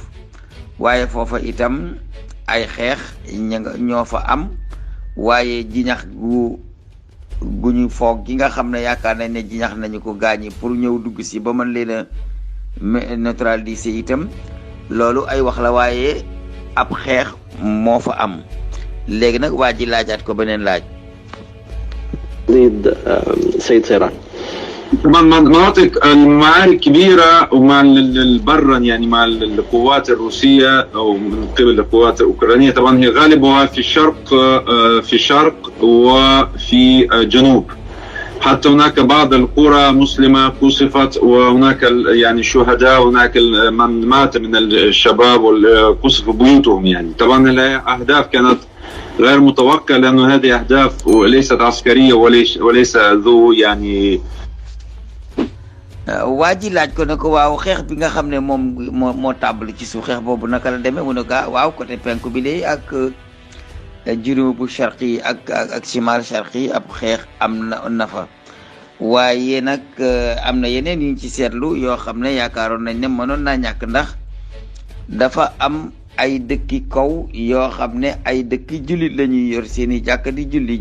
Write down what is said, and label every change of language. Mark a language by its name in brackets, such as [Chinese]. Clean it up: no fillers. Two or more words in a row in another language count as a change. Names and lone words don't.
[Wolof] waaye foofa itam ay xeex ñoo fa am, waaye jiñax gu ñu foog gi nga xam ne yaakaar nañ ne jiñax nañu ko gaañi pour ñëw dugg si ba mën leen a neutraliser itam, loolu ay wax la waaye ab xeex moo fa am. léegi nag waa ji laajaat ko beneen laaj. [Arabic] سيد سيران. طبعا مناطق المعارك كبيرة ومع البرا، يعني مع القوات الروسية أو من قبل القوات الأوكرانية. طبعا هي غالبها في الشرق وفي جنوب. حتى هناك بعض القرى مسلمة قصفت، وهناك يعني شهداء، وهناك من مات من الشباب وقصف بيوتهم. يعني طبعا الأهداف كانت غير متوقعة، لأنه هذه أهداف وليست عسكرية وليس ذو يعني. [Wolof] waa ji laaj ko ne ko waaw xeex bi nga xam ne moom moo tàmbali ci suuf, xeex boobu naka la demee? mu ne ko waaw côté penku bi de ak [Arabic] جنوب شرقي [Wolof] ak [Arabic] شمال شرقي [Wolof] ab xeex am na fa, waaye nag am na yeneen yu ñu ci seetlu yoo xam ne yaakaaroon nañ ne mënoon naa ñàkk, ndax dafa am ay dëkki kaw yoo xam ne ay dëkki jullit la ñuy yor seeni jàkk di julli.